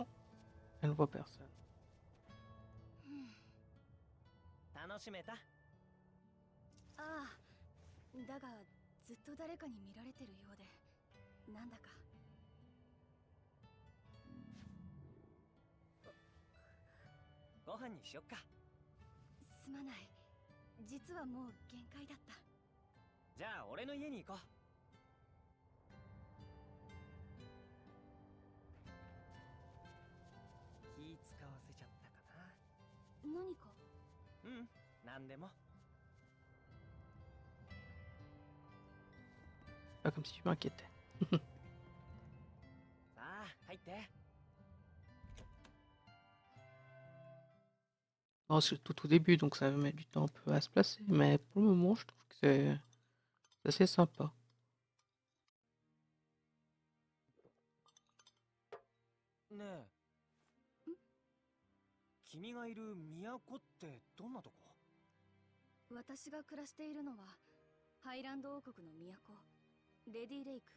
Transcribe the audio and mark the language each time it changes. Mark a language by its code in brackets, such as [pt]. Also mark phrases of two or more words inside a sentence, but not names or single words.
[fr] Elle ne voit personne. [ja] 楽しめた？ああ、だがずっと誰かに見られてるようで、なんだか。ご飯にしよっか。すまない。実はもう限界だった。じゃあ俺の家に行こう。気使わせちゃったかな。何か？うん、なんでも。 [fr] Pas comme si je m'inquiétais. [ja] さあ、入って。 [fr] Oh, c'est tout au début, donc ça va mettre du temps un peu à se placer, mais pour le moment, je trouve que c'est assez sympa. [ja] ねえ、君がいる都ってどんなとこ？私が暮らしているのはハイランド王国の都、レディレイク。